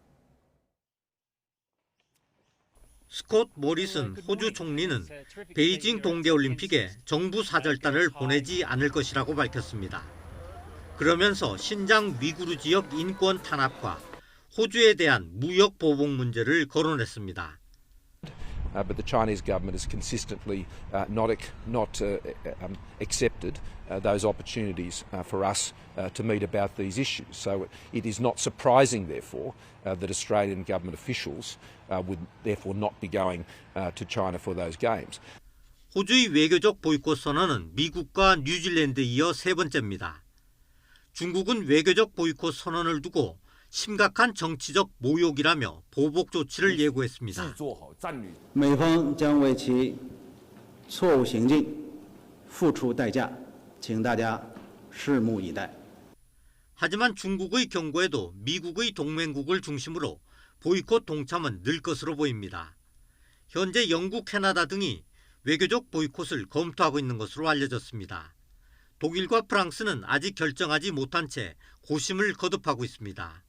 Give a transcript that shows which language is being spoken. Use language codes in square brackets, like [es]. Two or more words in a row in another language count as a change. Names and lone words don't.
[ko] 스콧 모리슨 호주 총리는 베이징 동계올림픽에 정부 사절단을 보내지 않을 것이라고 밝혔습니다. 그러면서 신장 위구르 지역 인권 탄압과 호주에 대한 무역 보복 문제를 거론했습니다. [en] But the Chinese government has consistently not accepted those opportunities for us to meet about these issues. So it is not surprising, therefore, that Australian government officials would therefore not be going to China for those games. [ko] 호주의 외교적 보이콧 선언은 미국과 뉴질랜드에 이어 세 번째입니다. 중국은 외교적 보이콧 선언을 두고 심각한 정치적 모욕이라며 보복 조치를 예고했습니다. [zh] 美方将为其错误行径付出代价，请大家拭目以待. [ko] 하지만 중국의 경고에도 미국의 동맹국을 중심으로 보이콧 동참은 늘 것으로 보입니다. 현재 영국, 캐나다 등이 외교적 보이콧을 검토하고 있는 것으로 알려졌습니다. 독일과 프랑스는 아직 결정하지 못한 채 고심을 거듭하고 있습니다.